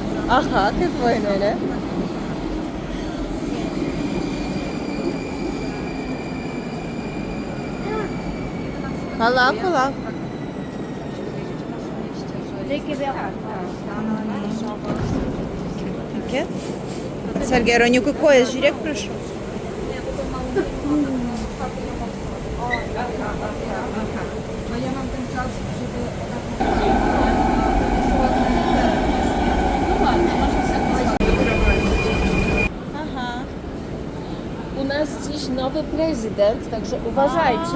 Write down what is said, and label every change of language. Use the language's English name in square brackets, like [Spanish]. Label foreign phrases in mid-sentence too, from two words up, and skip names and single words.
[Lithuanian] Aha, kaip fainai, ne? Palauk, palauk. Reikia vėl. Sergej, Roniukui kojas, žiūrėk, prašau. Aha. [Polish] U nas dziś nowy prezydent, także uważajcie.